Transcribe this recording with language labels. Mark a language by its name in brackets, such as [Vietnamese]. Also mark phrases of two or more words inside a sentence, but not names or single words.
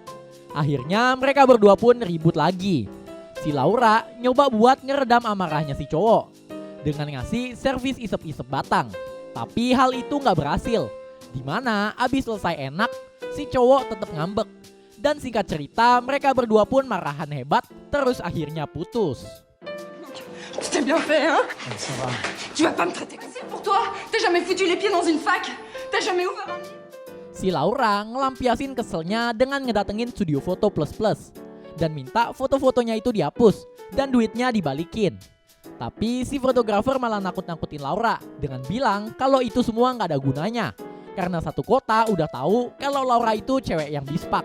[Indonesian] Akhirnya mereka berdua pun ribut lagi. Si Laura nyoba buat ngeredam amarahnya si cowok dengan ngasih servis isep-isep batang. Tapi hal itu gak berhasil. Dimana abis selesai enak, si cowok tetap ngambek. Dan singkat cerita, mereka berdua pun marahan hebat, terus akhirnya putus. [French] Tu t'es bien fait, hein? Ça va. Tu vas pas me traiter comme ça pour toi? T'as jamais foutu les pieds dans une fac? T'as jamais ouvert un livre? [Indonesian] Si Laura ngelampiasin keselnya dengan ngedatengin studio foto plus dan minta foto-fotonya itu dihapus dan duitnya dibalikin. Tapi si fotografer malah nakut-nakutin Laura dengan bilang kalau itu semua nggak ada gunanya karena satu kota udah tahu kalau Laura itu cewek yang bispak.